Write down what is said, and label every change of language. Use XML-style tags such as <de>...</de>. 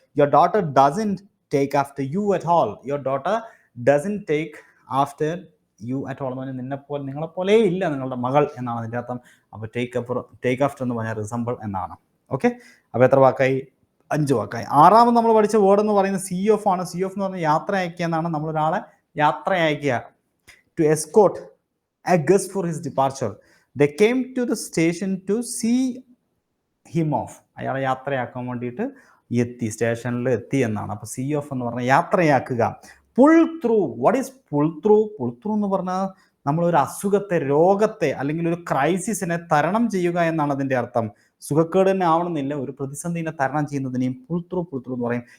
<en>Your daughter doesn't take after you at all. Your daughter doesn't take after you at all</en> <ml>എന്ന് പറഞ്ഞാൽ നിങ്ങളെപ്പോലെ ഇല്ല നിങ്ങളുടെ മകൾ എന്നാണ് അതിൻ്റെ അർത്ഥം. അപ്പോൾ ടേക്ക് ആഫ്റ്റർ എന്ന് പറഞ്ഞാൽ റിസംബിൾ എന്നാണ്. ഓക്കെ, അപ്പോൾ എത്ര വാക്കായി? 5 വാക്കായി. 6ാമത് നമ്മൾ പഠിച്ച വേർഡ് എന്ന് പറയുന്നത് സീ ഓഫ് ആണ്. സീ ഓഫ് എന്ന് പറഞ്ഞാൽ യാത്ര അയക്കുക എന്നാണ്. നമ്മളൊരാളെ യാത്ര അയക്കുക.</ml> <en>To escort a guest for his departure. They came to the station to see him off.</en> <ml>അയാളെ യാത്രയാക്കാൻ വേണ്ടിയിട്ട് സ്റ്റേഷനിൽ എത്തി എന്നാണ്.</ml> <en>അപ്പോൾ see off</en> <ml>എന്ന് പറഞ്ഞാൽ യാത്രയാക്കുക.</ml> <en>Pull through. What is pull through?</en> <ml>Pull through എന്ന് പറഞ്ഞാൽ നമ്മളൊരു അസുഖത്തെ, രോഗത്തെ അല്ലെങ്കിൽ ഒരു ക്രൈസിസിനെ തരണം ചെയ്യുക എന്നാണ് അതിൻ്റെ അർത്ഥം. സുഖക്കേട് തന്നെ ആവണമെന്നില്ല, ഒരു പ്രതിസന്ധിനെ തരണം ചെയ്യുന്നതിനെയും പുൾ ത്രൂ എന്ന് പറയും.</ml>